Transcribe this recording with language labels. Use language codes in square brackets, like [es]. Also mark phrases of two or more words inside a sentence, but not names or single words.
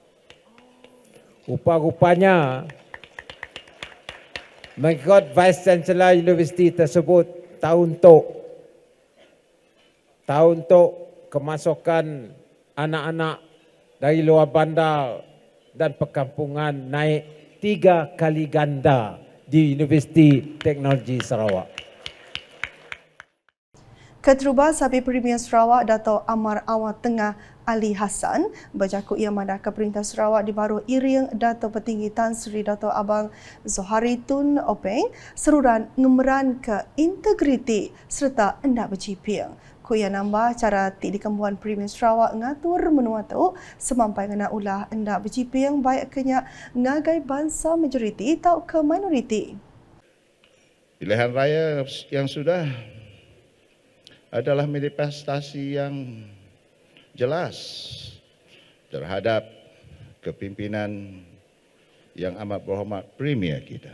[ms] Rupa-rupanya mengikut [en] Vice Chancellor [ms] Universiti tersebut tahun tu kemasukan anak-anak dari luar bandar dan perkampungan naik 3 kali ganda di Universiti Teknologi Sarawak. [iba] Keterubah Sabi Premier Sarawak Dato' Amar Awang Tengah Ali Hassan berjakut ia mandah ke Perintah Sarawak di baru iring Dato' Petinggi Tan Sri Dato' Abang Zohari Tun Openg seruran ngemeran ke integriti serta endak berciping. Kuya nambah cara ti dikembuan Premier Sarawak ngatur menua tu semampai ngena ulah endak berciping baik kenya ngagai bangsa majoriti atau ke minoriti. [ms] Pilihan raya yang sudah adalah manifestasi yang jelas terhadap kepimpinan yang amat berhormat Premier kita.